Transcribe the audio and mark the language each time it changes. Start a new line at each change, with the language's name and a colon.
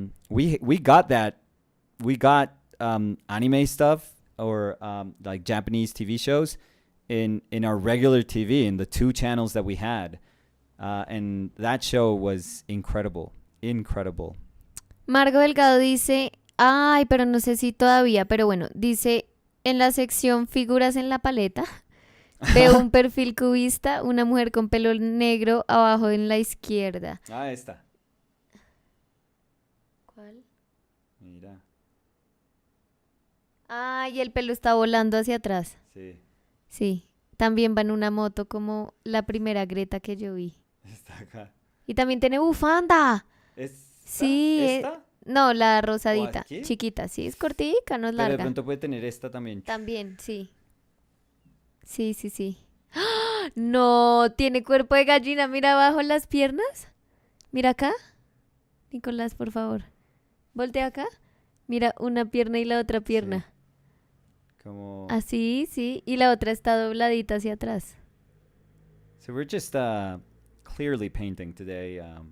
English: We got that. We got anime stuff or like Japanese TV shows in our regular TV in the 2 channels that we had. And that show was incredible.
Spanish: Margo Delgado dice, ay, pero no sé si todavía, pero bueno, dice, en la sección figuras en la paleta, veo un perfil cubista, una mujer con pelo negro abajo en la izquierda. Ah, esta. ¿Cuál? Mira. Ah, y el pelo está volando hacia atrás. Sí. Sí, también va en una moto como la primera Greta que yo vi. Está acá. Y también tiene bufanda. Sí. ¿Esta? No, la rosadita, chiquita. Sí, es cortica, no es larga. Pero de pronto puede tener esta también. También, sí. Sí. ¡Ah! No, tiene cuerpo de gallina. Mira abajo las piernas. Mira acá. Nicolás, por favor. Voltea acá. Mira, una pierna y la otra pierna. Sí. Como... Así, sí. Y la otra está dobladita hacia atrás.
English: So we're just clearly painting today.